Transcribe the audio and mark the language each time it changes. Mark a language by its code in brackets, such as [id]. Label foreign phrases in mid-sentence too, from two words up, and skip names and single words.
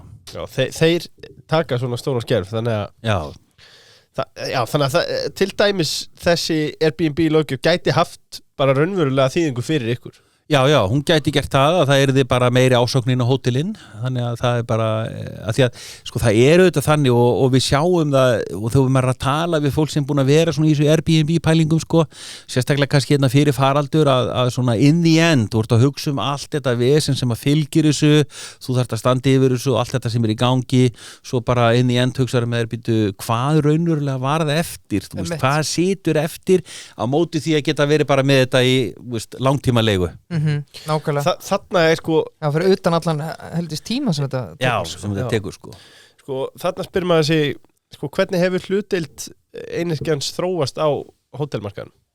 [is] Já, þeir taka svona stóran skerf þannig að þannig að til dæmis þessi Airbnb-löggjöf gæti haft bara raunverulega þýðingu fyrir ykkur Já, hún gæti gert það að það yrði bara meiri ásóknin á hótelin þannig að það er bara að því að sko það er auðvitað þannig og við sjáum það og þegar maður er að tala við fólk sem búin að vera svona í þessu Airbnb pælingum sko sérstaklega kannski fyrir faraldur að svona [en] in the end [is] þú ert að hugsa allt þetta vesen sem að fylgir þessu þú þarft að standa yfir þessu og allt þetta sem er í gangi svo bara [en] in the end [is] hugsaður með hvað raunverulega var það eftir þú veist, hvað situr eftir á móti því að geta verið bara með þetta í langtímalegu nákvæmlega þarna er sko Já, fyrir utan allan heldist tíma sem þetta tekur Já, sem þetta tekur sko þarna spyr maður sig sko hvernig hefur hlutdeild einyrkjans þróast á hótelmarkaðum?